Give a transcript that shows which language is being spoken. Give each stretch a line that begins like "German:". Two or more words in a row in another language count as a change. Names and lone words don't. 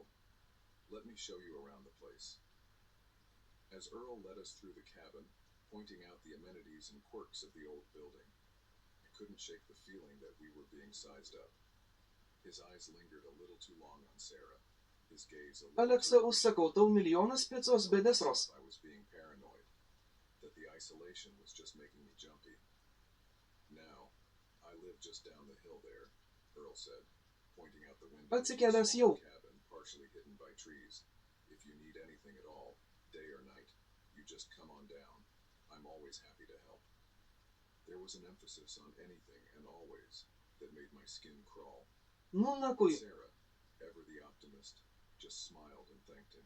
English: "Let me show you around the place." As Earl led us through the cabin, pointing out the amenities and quirks of the old building, I couldn't shake the feeling that we were being sized up. His eyes lingered a little too long on Sarah, his gaze a little Aleksa, too
Lithuanian: užsakau tau milijonas picos be desros.
English: I was being paranoid, that the isolation was just making me jumpy. Now, I lived just down the hill Earl said, pointing out the window.
Lithuanian: Atsikėlęs jau.
English: Cabin, partially hidden by trees. If you need anything at all, day or night, you just come on down. I'm always happy to help. There was an emphasis on anything and always that made my skin crawl.
Lithuanian: Nu nakui.
English: Sarah, ever the optimist, just smiled and thanked him.